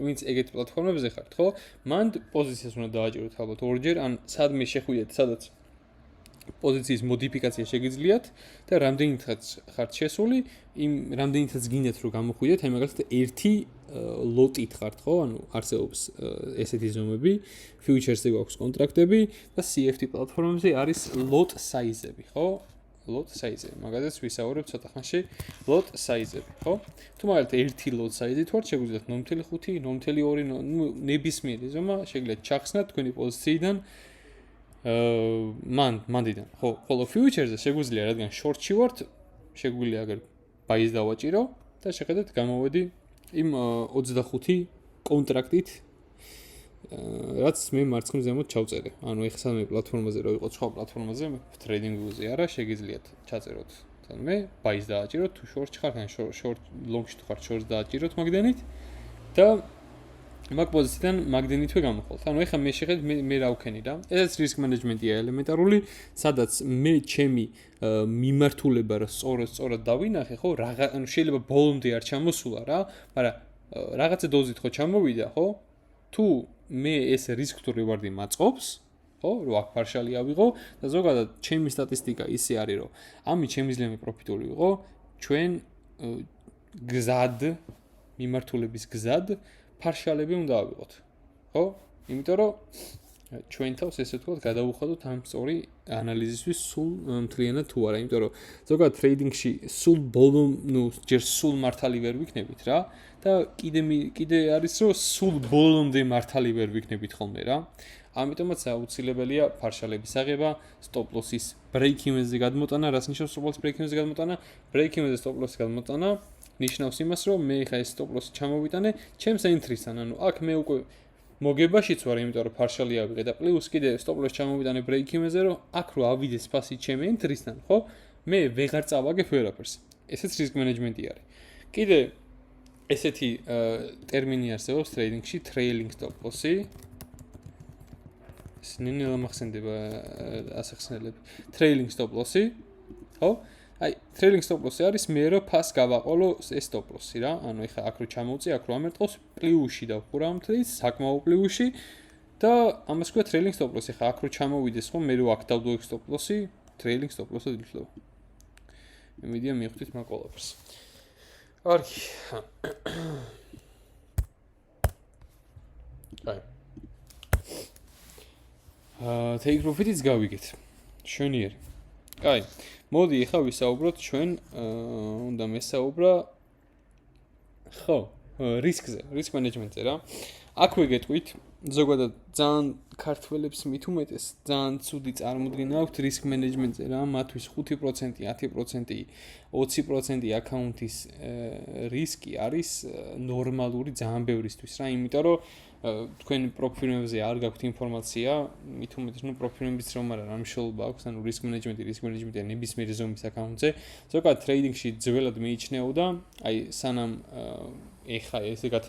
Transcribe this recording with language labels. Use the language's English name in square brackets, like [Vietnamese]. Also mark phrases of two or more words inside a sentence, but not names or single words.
[Georgian] ვინც ეგეთ პლატფორმებზე ხართ, ხო? მან პოზიციას უნდა დააჭიროთ ალბათ ორჯერ, ან სადმე შეხვიდეთ, სადაც პოზიციის მოდიფიკაცია შეგიძლიათ და რამდენითაც ხართ შესული, იმ რამდენითაც გინდათ რომ გამოხვიდეთ, აი მაგალითად ერთი ლოტით ხართ, ხო? ანუ არსებობს ესეთი ზომები, futures-ზე გვაქვს კონტრაქტები და CFD პლატფორმებზე არის [English] lot size-ები, [Georgian] ხო? [English] Lot size-ები. [Georgian] მაგალითად ვისაუბრებ ცოტა ხანში [English] lot size-ები, [Georgian] ხო? თუ მაგალითად ერთი [English] lot size-ით [Georgian] ვართ, შეგვიძლიათ 0.5, 0.2, ნუ ნებისმიერი ზომა შეგიძლიათ ჩახსნათ თქვენი პოზიციიდან მანდიდან, ხო, ხოლო futures-ზე შეგვიძლია, რადგან short-ში ვართ, შეგვიძლია აგერ buy-ს დავაჭირო და შეხედეთ გამოვედი იმ 25 კონტრაქტით, რაც მე მარცხნივ ზემოთ ჩავწერე. ანუ ეხლა სამე პლატფორმაზე რო იყო, სხვა პლატფორმაზე trading-ზე არა, შეგიძლიათ ჩაწეროთ. თამე buy-ს დააჭიროთ, თუ short-ში ხართ, ან [English] short long-ში [Georgian] თუ ხართ, short-ს დააჭიროთ მაგდენით და მაგ პოზიციიდან მაგდენითვე გამოხვალთ. ანუ ეხლა მე შეხედეთ მე რა ვქენი რა. ესეც [English] risk management-ია [Georgian] ელემენტარული, სადაც მე ჩემი მიმართულება რა სწორად დავინახე, ხო? ანუ შეიძლება ბოლომდე არ ჩამოსულა რა, მაგრამ რაღაცა დოზით ხო ჩამოვიდა, ხო? თუ მე ეს [English] risk to reward-ი [Georgian] მაწყობს, ხო? რომ აქ partial-ი ავიღო და ზოგადად ჩემი სტატისტიკა ისე არის, რომ ამით შემიძლია მე პროფიტული ვიყო, ჩვენ გზად მიმართულების გზად partial-ები უნდა ავიღოთ. ხო? იმიტომ რომ ჩვენ თავს ესე ვთქვათ, გადავუხადოთ ამ სწორი ანალიზისთვის სულ მთლიანად თუ არა, იმიტომ რომ ზოგადად ტრეიდინგში სულ ბოლომ, ნუ ჯერ სულ მართალი ვერ ვიქნებით რა და კიდე არის რომ სულ ბოლომდე მართალი ვერ ვიქნებით ხოლმე რა. ამიტომაც აუცილებელია partial-ების აღება, [English] stop loss-ის break-even-ზე [Georgian] გადმოტანა, რას ნიშნავს [English] stop loss break-even-ზე [Georgian] გადმოტანა? [English] break-even-ზე stop loss-ის [Georgian] გადმოტანა ნიშნავს იმას, რომ მე ხა ეს [English] stop loss-ი [Georgian] ჩამოვიტანე ჩემს entry-სთან, ანუ აქ მე უკვე მოგებაშიც ვარ, იმიტომ რომ partial-ი ავიღე და პლუს კიდე [English] stop loss [Georgian] ჩამოვიტანე break-even-ზე, რომ აქ რო ავიდეს ფასი ჩემი entry-სთან, ხო? მე ვეღარ წავაგებ ვერაფერს. ესეც [English] risk management-ი [Georgian] არის. კიდე ესეთი ტერმინი არსებობს ტრეიდინგში, [English] trailing stop loss-ი. [Georgian] ნინელა მახსენდება ასახსნელები. [English] trailing stop loss-ი, ხო? აი, trailing stop loss-ი [Georgian] არის მე რო ფას გავაყოლო ეს [English] stop loss-ი [Georgian] რა. ანუ ეხლა აქ რო ჩამოვწი, აქ რო ამერტყოს პლუსში დავხურა მთლის, საკმაო პლუსში და ამას ქვია [English] trailing stop loss-ი. [Georgian] ეხლა აქ რო ჩამოვიდეს, ხო, მე რო აქ დავდო ეს [English] stop loss-ი, trailing stop loss-ად [Georgian] ითვლება. იმედია მიხვდით მაგ ყველაფერს. კარგი. აი. [English] take profit-იც [Georgian] გავიგეთ. შვენიერი. კაი. მოდი ახლა ვისაუბროთ ჩვენ უნდა მესაუბრა risk-ზე, [English] risk management-ზე რა. [Georgian] აქვე გეტყვით, ზოგადად ძალიან ქართველებს მით უმეტეს ძალიან ცუდი წარმოდგენა აქვთ [English] risk management [Georgian] რა, მათთვის 5%, 10%, 20% აკაუნტის რისკი არის ნორმალური ძალიან ბევრისთვის რა, იმიტომ რომ თქვენ პროფილებზე არ გაქვთ ინფორმაცია, მით უმეტეს პროფილების რომ არა რა მნიშვნელობა აქვს, ანუ [English] risk management [Georgian] ნებისმიერ ზომის აკაუნტზე, ზოგადად ტრეიდინგში ძველად მიიჩნეოდა, აი სანამ ეხა ესე